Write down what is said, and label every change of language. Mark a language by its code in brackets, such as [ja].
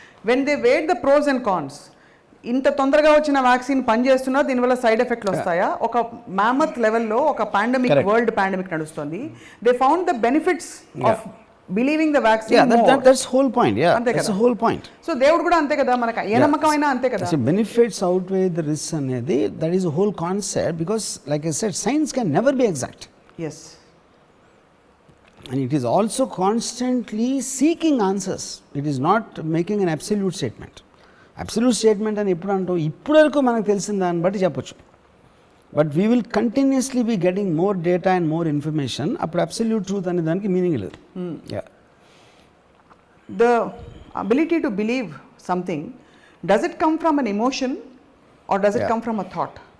[en] when they weigh the pros and cons, [te] ఇంత తొందరగా వచ్చిన వ్యాక్సిన్ పనిచేస్తున్నా దీనివల్ల సైడ్ ఎఫెక్ట్లు వస్తాయా, ఒక మ్యామత్ లెవెల్లో ఒక పాండమిక్, వరల్డ్ పాండమిక్ నడుస్తుంది, [en] They found the benefits of believing the vaccine. That's whole point. That's whole point. [te] So దేవుడు కూడా అంతే కదా, మనకు ఏ నమ్మకమైనా అంతే కదా. [en] benefits outweigh the risk [te] అనేది [en] That is whole concept, because like I said science can never be exact. Yes. And it is also constantly seeking answers. It is not making an absolute statement. [te] Absolute statement అని ఎప్పుడు అంటాం, ఇప్పటి వరకు మనకు తెలిసిన దాన్ని బట్టి చెప్పొచ్చు. [en] But we will continuously be getting more data and more information. [te] అప్పుడు అబ్సల్యూట్ ట్రూత్ అనే దానికి మీనింగ్ లేదు. [en] The ability to believe something, does it come from an emotion or does it come from a thought?